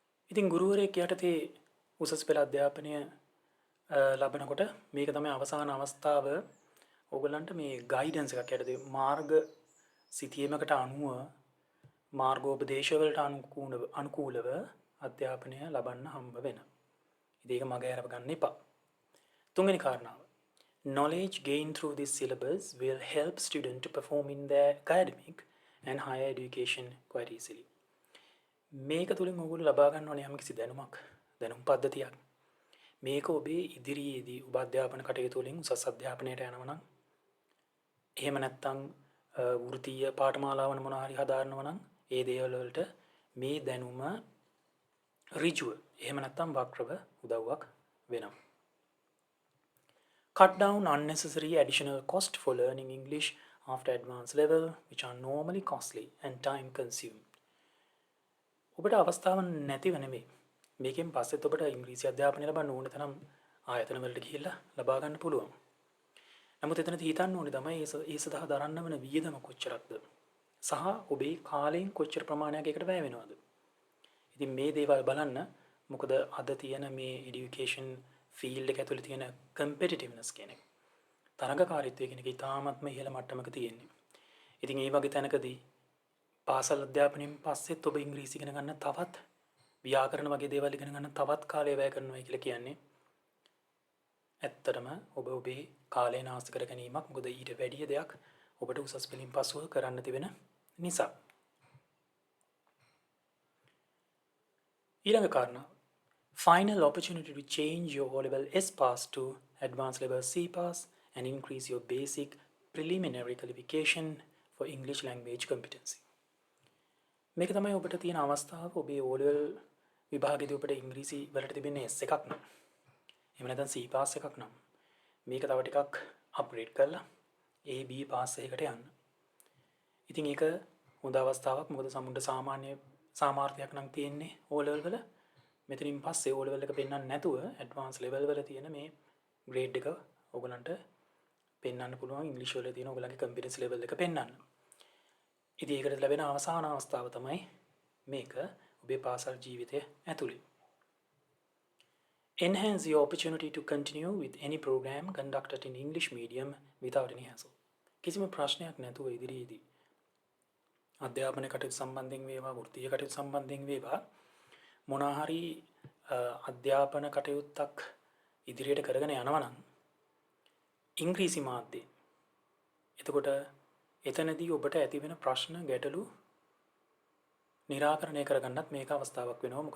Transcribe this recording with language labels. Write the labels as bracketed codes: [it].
[si] ඉතින් ගුරුවරයෙක් යටතේ උසස් පෙළ අධ්‍යාපනය ලබනකොට මේක තමයි අවසාන අවස්ථාව. ඕගලන්ට මේ ගයිඩන්ස් එකක් යටතේ මාර්ග සිතියමකට අනුව මාර්ගෝපදේශවලට අනුකූලව අධ්‍යාපනය ලබන්න හම්බ වෙන. ඉතින් ඒක මග ඇරව ගන්න එපා. තුන්වෙනි කාරණාව, [en] knowledge gained through this syllabus will help students to perform in their academic and higher education quite easily. [si] මේක තුලින් ඔයගොල්ලෝ ලබා ගන්න ඕනේ යම්කිසි දැනුම් පද්ධතියක්. මේක ඔබේ ඉදිරියේදී ඔබ අධ්‍යාපන කටයුතු වලින් උසස් අධ්‍යාපනයට යනවා නම්, එහෙම නැත්නම් වෘත්තීය පාඨමාලාවන මොනවා හරි හදාරනවා නම් ඒ දේවල් වලට මේ දැනුම ඍජුව එහෙම නැත්නම් වක්‍රව උදව්වක් වෙනවා. [en] Cut down unnecessary additional cost for learning English after advanced level, which are normally costly and time consuming. [si] ඔබට අවස්ථාව නැතිව නෙමෙයි. මේකෙන් පස්සෙත් ඔබට ඉංග්‍රීසි අධ්‍යාපනය ලබන්න ඕන තරම් ආයතන වලට ගිහිල්ලා ලබා ගන්න පුළුවන්. නමුත් එතනදී හිතන්න ඕනේ තමයි ඒ සඳහා දරන්න වෙන වියදම කොච්චරක්ද? සහ ඔබේ කාලයෙන් කොච්චර ප්‍රමාණයක් ඒකට වැය වෙනවද? ඉතින් මේ දේවල් බලන්න. මොකද අද තියෙන මේ এডুকেෂන් ෆීල්ඩ් එක ඇතුලේ තියෙන කම්පිටිටිව්නස් කියන එක, තරඟකාරීත්වය කියන එක ඉතාමත්ම ඉහළ මට්ටමක තියෙන්නේ. ඉතින් මේ වගේ තැනකදී පාසල් අධ්‍යාපනයෙන් පස්සෙත් ඔබ ඉංග්‍රීසි ඉගෙන ගන්න තවත් ව්‍යාකරණ වගේ දේවල් ඉගෙන ගන්න තවත් කාලය වැය කරනවා කියලා කියන්නේ ඇත්තටම ඔබ ඔබේ කාලය නාස්ති කර ගැනීමක්. මොකද ඊට වැඩිය දෙයක් ඔබට උසස් පෙළින් පසුව කරන්න තිබෙන නිසා. ඊළඟ කාරණා. [en] Final opportunity to change your O-level S-pass to advanced level C-pass and increase your basic preliminary qualification for English language competency. [si] මේක තමයි ඔබට තියෙන අවස්ථාව. ඔබේ O-level විභාගයේදී ඔබට ඉංග්‍රීසි වලට තිබෙන්නේ S එකක් නම් එහෙම නැත්නම් C pass එකක් නම් මේක තව ටිකක් අප්ග්‍රේඩ් කරලා A B pass එකකට යන්න. ඉතින් ඒක හොඳ අවස්ථාවක්. මොකද සමුන්ට සාමාන්‍ය සාමාර්ථයක් නම් තියෙන්නේ O level වල. මෙතනින් පස්සේ O level එක පෙන්වන්න නැතුව ඇඩ්වාන්ස් ලෙවල් වල තියෙන මේ ග්‍රේඩ් එක ඔයගලන්ට පෙන්වන්න පුළුවන්. ඉංග්‍රීසි වල තියෙන ඔයගලගේ කම්පිටන්ස් ලෙවල් එක පෙන්වන්න. ඉතින් ඒකට ලැබෙන අවසාන අවස්ථාව තමයි මේක ඔබේ පාසල් ජීවිතය ඇතුළේ. [en] Enhance your opportunity to continue with any program conducted in English medium without any hassle. [si] කිසිම ප්‍රශ්නයක් නැතුව ඉදිරියේදී අධ්‍යාපන කටයුතු සම්බන්ධයෙන් වේවා වෘත්තීය කටයුතු සම්බන්ධයෙන් වේවා මොනවා හරි අධ්‍යාපන කටයුත්තක් ඉදිරියට කරගෙන යනවා නම් ඉංග්‍රීසි මාධ්‍යයෙන් එතකොට එතනදී ඔබට ඇතිවෙන ප්‍රශ්න ගැටලු निराकरणය කරගන්නත් මේක අවස්ථාවක් වෙනවා.